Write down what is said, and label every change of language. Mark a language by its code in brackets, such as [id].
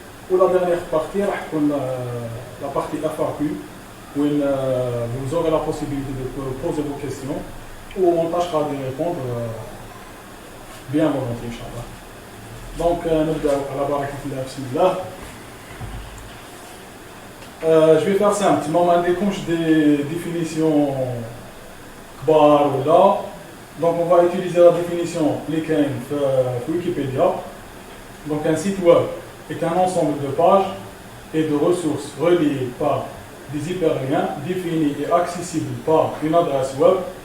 [fr] Ou la dernière partie, la partie FAQ, où vous aurez la possibilité de poser vos questions, où on tâchera de répondre bien volontiers, Inch'Allah. [ar] Donc, نبدأ على بركة الله بسم الله. [fr] Je vais faire simple. Si on a des définitions [ar] كبار [fr] ou là, donc on va utiliser la définition LinkedIn Wikipédia. Donc, un site web est un ensemble de pages et de ressources reliées par des hyperliens définis et accessibles par une adresse web.